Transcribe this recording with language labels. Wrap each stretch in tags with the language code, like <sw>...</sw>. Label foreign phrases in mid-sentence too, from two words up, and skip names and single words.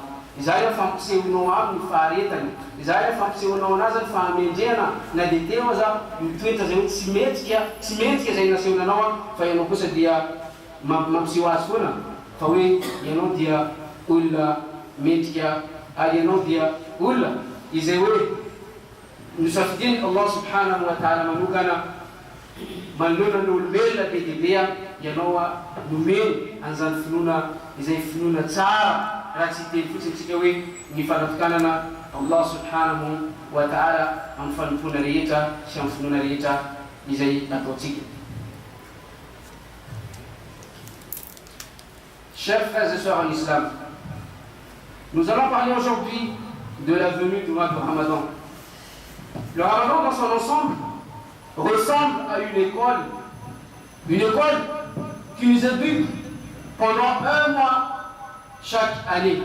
<mg>Izay fampisehonao aminy ny faharetany, izay fampisehonao anazy ny fahamendrehana, na dia teo aza mitoetra zay hoe tsy mentsika zay nasehonanao fa ianao kosa dia mampiseho azy foana fa hoe ianao dia olona mendrika, ary ianao dia olona izay hoe nisafidiny</mg> <ar>الله سبحانه وتعالى</ar> <mg>manokana manoloana ny olombelona be dia bea, ianao nomeny an'izany finoana izay finoana tsara, raha tsy teny fotsiny tsika hoe ny fanatokanana</mg> <ar>الله سبحانه وتعالى</ar> <mg>amin'ny fanompona rehetra sy amin'ny finoana rehetra izay nataontsika.</mg> <fr>Chers frères et sœurs en islam, nous allons parler aujourd'hui de la venue du mois de Ramadan. Le Ramadan dans son ensemble ressemble à une école qui nous éduque pendant un mois chaque année.</fr>